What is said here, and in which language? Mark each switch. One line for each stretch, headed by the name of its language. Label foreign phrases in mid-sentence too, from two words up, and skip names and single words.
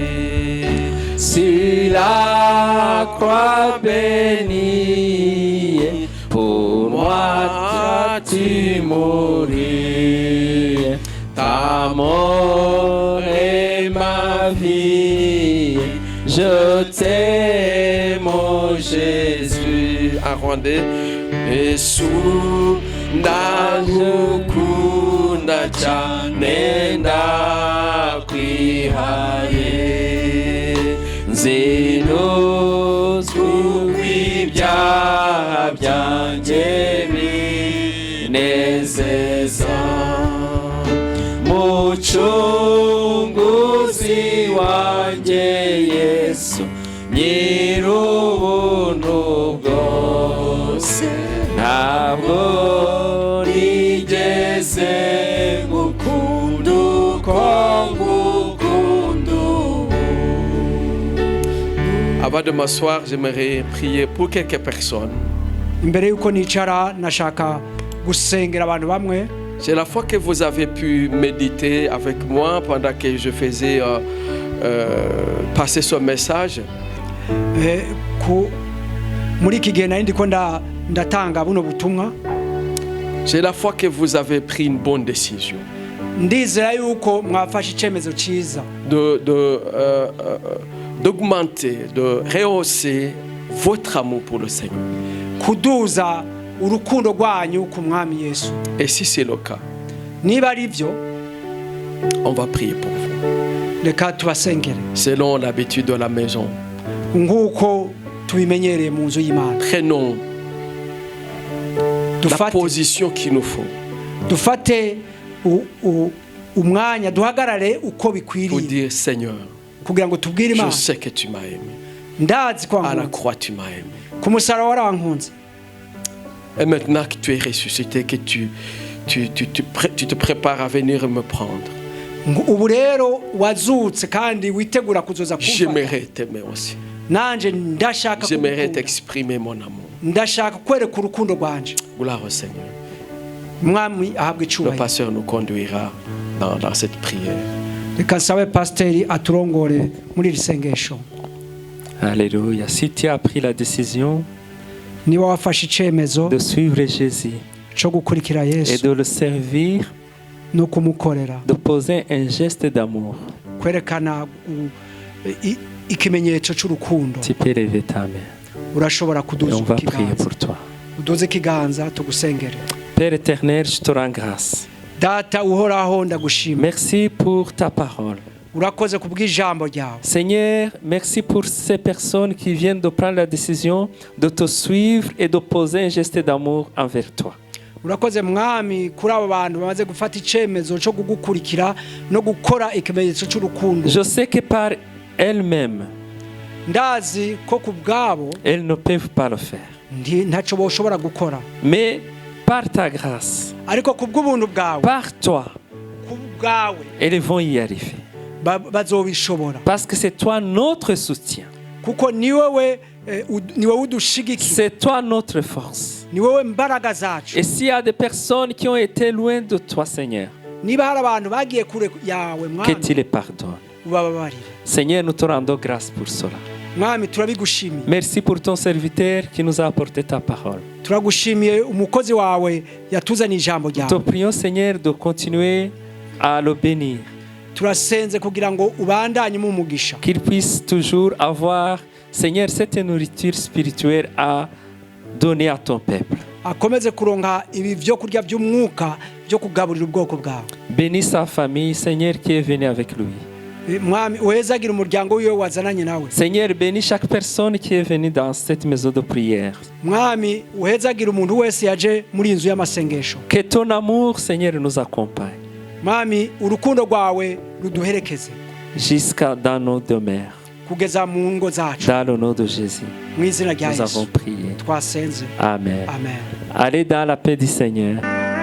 French: Sur la croix bénie, pour moi tu mouris. Ta mort est ma vie. Je t'aime, mon Jésus. Un rwandais.
Kinyarwanda: Yesu ndagukunda cyane ndakwihaye. Nzinuzwe ibyaha byanjye binezeza. Mucunguzi wanjye Yesu, nyir'ubuntu bwose, ntabwo nigeze ngukunda uko ngukunda ubu.
French: Avant de m'asseoir, j'aimerais prier pour quelques personnes.
Kinyarwanda: Imbere yuko nicara nashaka gusengera abantu bamwe.
French: C'est la fois que vous avez pu méditer avec moi pendant que je faisais passer ce message.
Kinyarwanda: Muri iki gihe nari ndiko ndatanga buno butumwa.
French: C'est la fois que vous avez pris une bonne décision.
Kinyarwanda: Ndizera yuko mwafashe icyemezo cyiza
French: d'augmenter, de rehausser votre amour pour le Seigneur.
Kinyarwanda: Kuduza urukundo rwanyu ku mwami Yesu.
French: Et si c'est le cas,
Kinyarwanda: niba ari byo,
French: on va prier pour vous.
Kinyarwanda: Reka tubasengere
French: selon l'habitude de la maison.
Kinyarwanda: Nguko tubimenyereye mu nzu y'Imana.
French: Prenons la position qu'il nous faut.
Kinyarwanda: Dufate umwanya duhagarare uko bikwiriye.
French: Pour dire Seigneur,
Kinyarwanda: kugira ngo tubwire Imana,
French: je sais que tu m'as aimé.
Kinyarwanda: Ndazi ko
French: à la croix tu m'as aimé.
Kinyarwanda: Ku musaraba warankunze.
French: Et maintenant que tu es ressuscité, que tu te prépares à venir me prendre.
Kinyarwanda: Ubu rero wazutse kandi witegura kuzoza kumva.
French: J'aimerais t'aimer aussi.
Kinyarwanda: Nanje ndashaka
French: J'aimerais t'exprimer mon amour.
Kinyarwanda: Ndashaka kwereka urukundo rwanje.
French: Gloire au Seigneur.
Kinyarwanda: Mwami ahabwe
French: Le pasteur nous conduira dans cette prière.
Kinyarwanda: Reka nsabe pasiteri aturongore muri iri sengesho.
French: Alléluia. Si tu as pris la décision
Kinyarwanda: niba wafashe icyemezo
French: de suivre Jésus
Kinyarwanda: cyo gukurikira Yesu
French: et de le servir,
Kinyarwanda: no kumukorera,
French: de poser un geste d'amour,
Kinyarwanda: kwerekana ikimenyetso cy'urukundo,
French: tu peux lever ta main.
Kinyarwanda: urashobora kuduza
French: On va prier
Kinyarwanda: ikiganza.
French: pour toi.
Kinyarwanda: Uduze ikiganza tugusengere.
French: Père éternel, je te rends grâce.
Kinyarwanda: Data uhoraho ndagushima.
French: Merci pour ta parole.
Kinyarwanda: Urakoze kubw'ijambo ryawe.
French: Seigneur, merci pour ces personnes qui viennent de prendre la décision de te suivre et de poser un geste d'amour envers toi.
Kinyarwanda: Urakoze mwami kuri abo bantu bamaze gufata icyemezo cyo kugukurikira no gukora ikimenyetso cy'urukundo.
French: Je sais que par elles-mêmes,
Kinyarwanda: ndazi ko ku bwabo
French: elles ne peuvent pas le faire.
Kinyarwanda: ntacyo boshobora gukora,
French: Mais par ta grâce,
Kinyarwanda: ariko ku bw'ubuntu bwawe,
French: par toi,
Kinyarwanda: ku bwawe
French: elles vont y arriver.
Kinyarwanda: bazobishobora,
French: Parce que c'est toi notre soutien.
Kinyarwanda: kuko ni wowe udushigikiye,
French: C'est toi notre force.
Kinyarwanda: ni wowe mbaraga zacu.
French: Et s'il y a des personnes qui ont été loin de toi, Seigneur,
Kinyarwanda: Niba hari abantu bagiye kure yawe
French: que
Kinyarwanda: mwami,
French: tu les pardonnes.
Kinyarwanda: ubababarire.
French: Seigneur, nous te rendons grâce pour cela.
Kinyarwanda: Mwami turabigushimiye,
French: Merci pour ton serviteur qui nous a apporté ta parole.
Kinyarwanda: turagushimiye umukozi wawe yatuzaniye ijambo
French: Nous te
Kinyarwanda: ryawe.
French: prions, Seigneur, de continuer à le bénir.
Kinyarwanda: Turasenze kugira ngo ubandanye mu mugisha,
French: Qu'il puisse toujours avoir, Seigneur, cette nourriture spirituelle à donner à ton peuple.
Kinyarwanda: akomeze kuronka ibi byo kurya by'umwuka byo kugaburira ubwoko bwawe.
French: Bénis sa famille, Seigneur, qui est venu avec lui.
Kinyarwanda: Mwami uhezagire umuryango wiwe wazananye nawe.
French: Seigneur, bénis chaque personne qui est venue dans cette maison de prière.
Kinyarwanda: Mwami uhezagire umuntu wese yaje muri inzu y'amasengesho.
French: Que ton amour, Seigneur, nous accompagne
Kinyarwanda: Mwami urukundo rwawe ruduherekeze
French: jusqu'à dans nos demeures.
Kinyarwanda: kugeza mu ngo zacu,
French: Dans le nom de Jésus,
Kinyarwanda: mu izina rya
French: nous avons
Kinyarwanda: Yesu
French: prié.
Kinyarwanda: twasenze.
French: Amen. Amen. Allez dans la paix du Seigneur.